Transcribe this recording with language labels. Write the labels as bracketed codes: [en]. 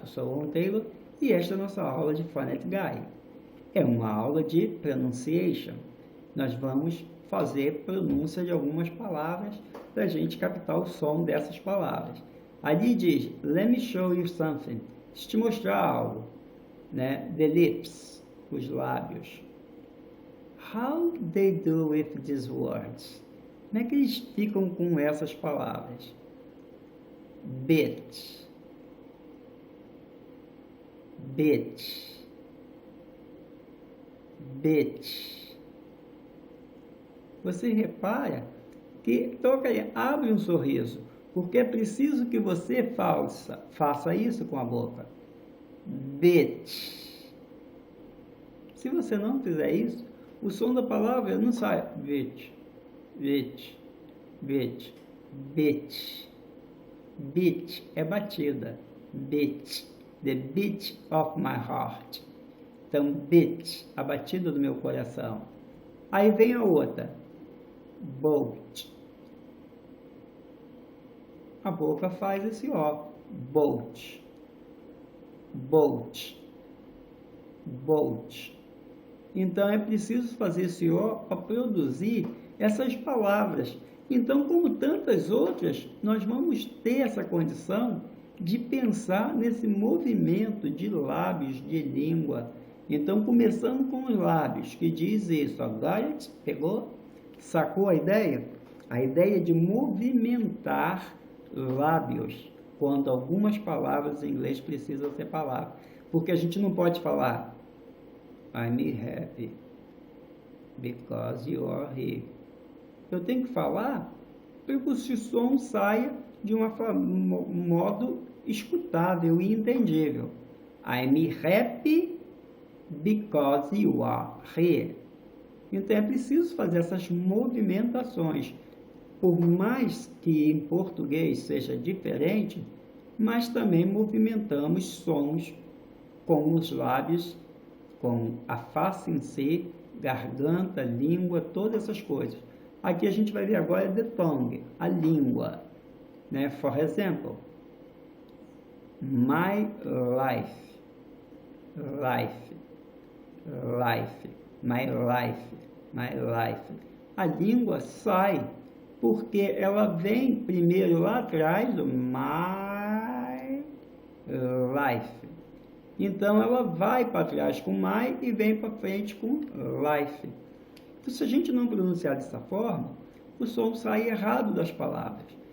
[pt] Eu sou o Ron Taylor e esta é a nossa aula de Phonetic Guide. É uma aula de pronunciation. Nós vamos fazer pronúncia de algumas palavras para a gente captar o som dessas palavras. Ali diz, [en] let me show you something. [pt] Deixa eu te mostrar algo. Né? [en] The lips, [pt] os lábios. [en] How they do with these words? [pt] Como é que eles ficam com essas palavras? [en] Bit, bit, bit. [pt] Você repara que toca aí, abre um sorriso, porque é preciso que você faça isso com a boca. Bit. Se você não fizer isso, o som da palavra não sai. [en] Bit, bit, bit, bit. [pt] Beat é batida. [en] Beat, the beat of my heart. [pt] Então, beat, a batida do meu coração. Aí vem a outra. Bolt. A boca faz esse ó. Bolt. Bolt. Bolt. Então, é preciso fazer esse ó para produzir essas palavras. Então, como tantas outras, nós vamos ter essa condição de pensar nesse movimento de lábios, de língua. Então, começando com os lábios, que diz isso. Agora, pegou? Sacou a ideia? A ideia de movimentar lábios, quando algumas palavras em inglês precisam ser palavras. Porque a gente não pode falar [en] I'm happy because you are here. [pt] Eu tenho que falar para que o som saia de um modo escutável e entendível. [en] I'm happy because you are here. [pt] Então é preciso fazer essas movimentações. Por mais que em português seja diferente, mas também movimentamos sons com os lábios, com a face em si, garganta, língua, todas essas coisas. Aqui a gente vai ver agora [en] the tongue, [pt] a língua, né? [en] For example, my life, life, life, my life, my life. [pt] A língua sai porque ela vem primeiro lá atrás do my life. Então ela vai para trás com my e vem para frente com life. Então, se a gente não pronunciar dessa forma, o som sai errado das palavras.